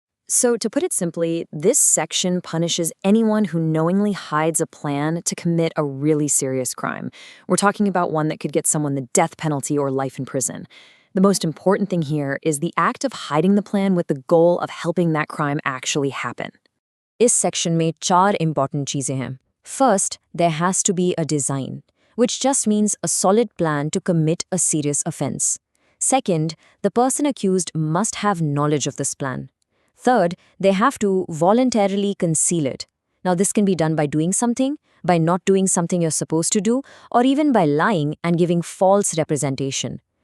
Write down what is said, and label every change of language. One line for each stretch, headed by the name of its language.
English: So to put it simply, this section punishes anyone who knowingly hides a plan to commit a really serious crime. We're talking about one that could get someone the death penalty or life in prison. The most important thing here is the act of hiding the plan with the goal of helping that crime actually happen.
Hindi: इस section में 4 important चीजें हैं.
English: First, there has to be a design, which just means a solid plan to commit a serious offense. Second, the person accused must have knowledge of this plan. Third, they have to voluntarily conceal it. Now, this can be done by doing something, by not doing something you're supposed to do, or even by lying and giving false representation.